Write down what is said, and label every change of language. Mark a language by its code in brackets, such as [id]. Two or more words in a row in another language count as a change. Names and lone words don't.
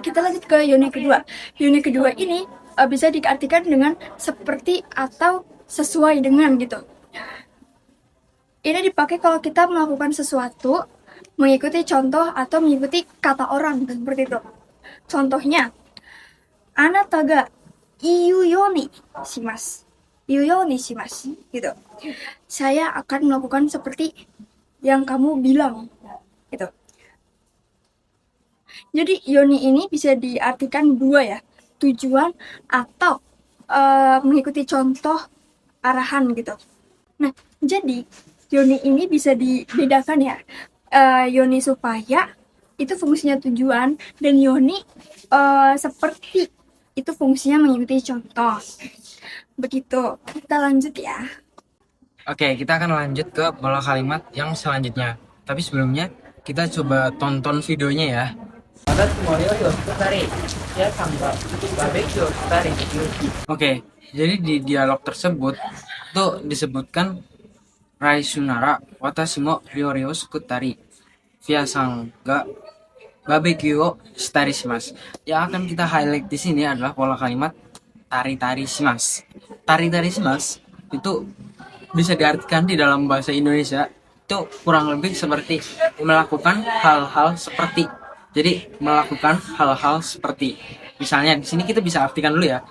[id] Kita lanjut ke yoni kedua. Yoni kedua ini bisa diartikan dengan seperti atau sesuai dengan gitu. Ini dipakai kalau kita melakukan sesuatu mengikuti contoh atau mengikuti kata orang, seperti itu. Contohnya, [ja] あなたが言うようにします. [id] Gitu. Saya akan melakukan seperti yang kamu bilang gitu. Jadi yoni ini bisa diartikan dua ya, tujuan atau mengikuti contoh arahan gitu. Nah, jadi yoni ini bisa dibedakan ya. Yoni supaya itu fungsinya tujuan, dan yoni seperti itu fungsinya mengikuti contoh. Begitu, kita lanjut ya. Oke, kita akan lanjut ke pola kalimat yang selanjutnya. Tapi sebelumnya, kita coba tonton videonya ya. [ja] 私も料理を作ったり、皆さんがバーベキューをしたりできる。 [id] Oke, jadi di dialog tersebut tuh disebutkan [ja] 来週なら私も料理を作ったり皆さんがバーベキューをしたりします. [id] Yang akan kita highlight di sini adalah pola kalimat [ja] たりたりします. たりたりします [id] itu bisa diartikan di dalam bahasa Indonesia itu kurang lebih seperti melakukan hal-hal seperti. Jadi melakukan hal-hal seperti, misalnya di sini kita bisa artikan dulu ya.